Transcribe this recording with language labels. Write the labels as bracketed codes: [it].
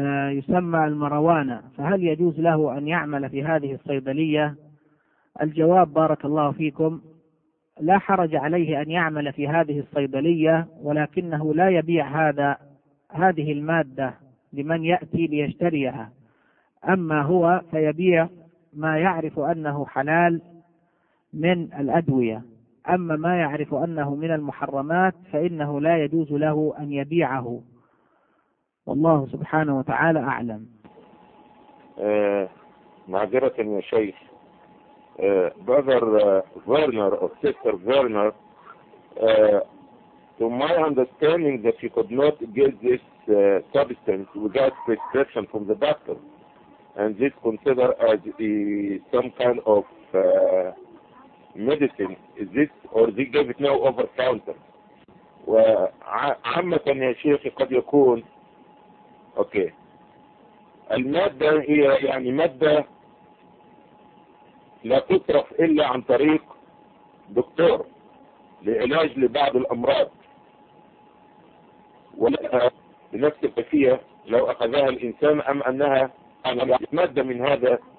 [ar] يسمى المروانة، فهل يجوز له أن يعمل في هذه الصيدلية؟ الجواب بارك الله فيكم، لا حرج عليه أن يعمل في هذه الصيدلية، ولكنه لا يبيع هذه المادة لمن يأتي ليشتريها، أما هو فيبيع ما يعرف أنه حلال من الأدوية، أما ما يعرف أنه من المحرمات فإنه لا يجوز له أن يبيعه، والله سبحانه وتعالى أعلم. معذرة يا شيخ، [en] brother Werner or sister Werner, to my understanding that you could not get this substance without prescription from the doctor, and this considered as some kind of medicine, is this or they gave it now over counter. [ar] وعامة يا شيخ قد يكون اوكي المادة هي يعني مادة لا تصرف الا عن طريق دكتور لعلاج لبعض الامراض، ولها بنفس الكفية لو اخذها الانسان ام انها مادة من هذا